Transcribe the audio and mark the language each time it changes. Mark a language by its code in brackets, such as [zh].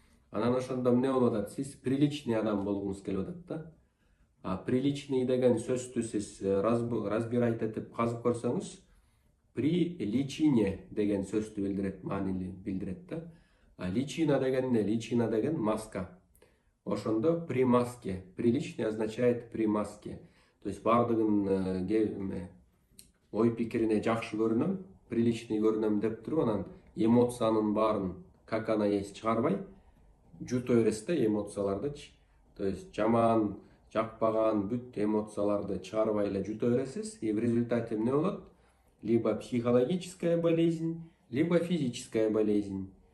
[ky] Анан ошондо эмне болуп атат? Сиз приличный адам болгуңуз келип атат да. Приличный деген сөздү сиз разбирать этип казып көрсөңүз, приличине деген сөздү билдирет, маанини билдирет да. Личина деген эмне? Личина деген маска. Ошондо при маске. [ru] Приличный означает при маске. То есть [ky] бардыгын ой пикирине жакшы көрүнөм, приличный көрүнөм деп туруп, анан эмоциянын баарын [ru] как она есть [ky] чыгарбай жута бересиз да эмоциялардычы. [ru] То есть [ky] жаман, жакпаган бүт эмоцияларды чыгарбай эле жута бересиз. [ru] И в результате [ky] эмне болот? [ru] Либо психологическая болезнь, либо физическая болезнь.